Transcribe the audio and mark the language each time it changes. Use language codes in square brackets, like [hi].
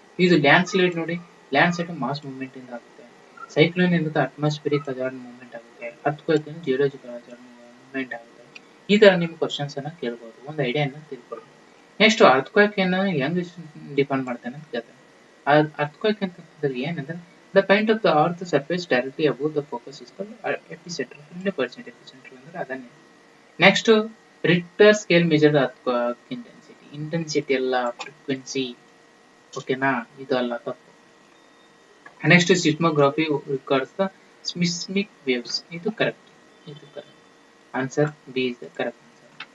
[kn] ಇದು land slide ನೋಡಿ, land slide mass movement ಇಂದ ಆಗುತ್ತೆ. ಸೈಕ್ಲೋನ್ ಎನ್ನುವುದು ಅಟ್ಮಾಸ್ಫಿಯರಿಕ್ ಹಜಾರ್ಡ್ ಮೂವ್ಮೆಂಟ್ ಆಗುತ್ತೆ. ಅರ್ಥಕ್ವೇಕ್ ಜಿಯೋಲಾಜಿಕಲ್ ಹಜಾರ್ಡ್ ಮೂವ್ಮೆಂಟ್ ಆಗುತ್ತೆ. ಈ ತರ ನಿಮ್ಗೆ ಕ್ವಶನ್ಸ್ ಅನ್ನ ಕೇಳಬಹುದು, ಒಂದು ಐಡಿಯಾನ ತಿಳ್ಕೊಳ್ಳಿ. ನೆಕ್ಸ್ಟ್ ಅರ್ಥಕ್ವೇಕ್ ಅನ್ನ ಹೆಂಗ್ ಡಿಫೈನ್ ಮಾಡ್ತಾನೆ ಅಂತ ಕೇಳ್ತಾನೆ. ಅರ್ಥಕ್ವೇಕ್ ಅಂತಂದ್ರೆ ಏನಂದ್ರೆ [en] the point of the earth surface directly above the focus is called epicenter. [kn] 100% epicenter ಅಂದ್ರೆ ಅದನ್ನೇ. Next Richter scale measured earthquake intensity, intensity ಅಲ್ಲ ಫ್ರೀಕ್ವೆನ್ಸಿ, ಓಕೆನಾ, ಇದು ಅಲ್ಲ, ತಪ್ಪು. Next [en] seismography records the seismic waves, [kn] ಇದು ಕರೆಕ್ಟ್, ಇದು correct answer, [en] B is the correct answer.